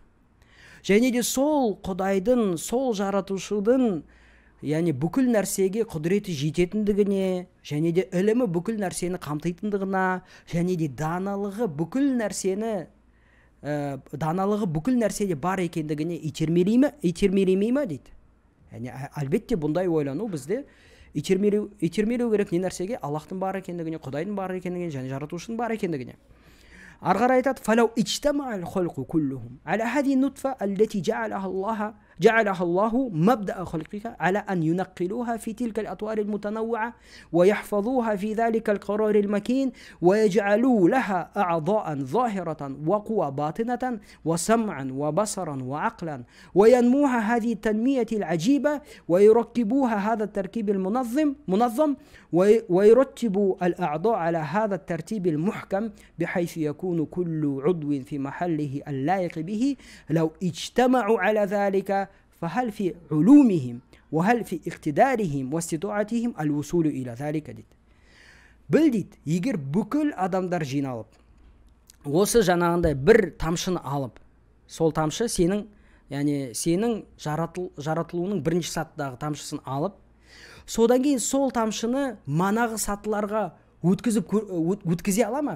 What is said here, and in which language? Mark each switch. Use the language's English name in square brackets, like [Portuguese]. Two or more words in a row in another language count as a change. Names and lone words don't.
[Kazakh] Және де сол Құдайдың, сол жаратушының, яғни бүкіл нәрсеге құдіреті жететіндігіне, және де ілімі бүкіл нәрсені қамтитындығына, және де даналығы бүкіл нәрседе бар екендігіне итермелемей ма дейді. Яғни әлбетте бұндай ойлану бізде итермелеу керек не нәрсеге? Аллахтың бар екендігіне, Құдайдың бар екендігіне, және жаратушының бар екендігіне. Ары қарай айтады: [Arabic] فَلَوْ اجْتَمَعَ الْخَلْقُ كُلُّهُم عَلَى هذه النطفة التي جعلها الله مبدأ خلقها على أن ينقلوها في تلك الأطوار المتنوعة ويحفظوها في ذلك القرار المكين ويجعلوا لها أعضاء ظاهرة وقوى باطنة وسمعا وبصرا وعقلا وينموها هذه التنمية العجيبة ويركبوها هذا التركيب المنظم ويرتبوا الأعضاء على هذا الترتيب المحكم بحيث يكون كل عضو في محله اللائق به لو اجتمعوا على ذلك فهل في علومهم وهل في اقتدارهم واستطاعتهم الوصول إلى ذلك дейді. [Kazakh] Біл дейді, егер бүкіл адамдар жиналып, осы жаңағындай бір тамшыны алып, сол тамшы сенің жаратылуының бірінші сатыдағы тамшысын алып, содан кейін сол тамшыны манағы сатыларға өткізе ала ма?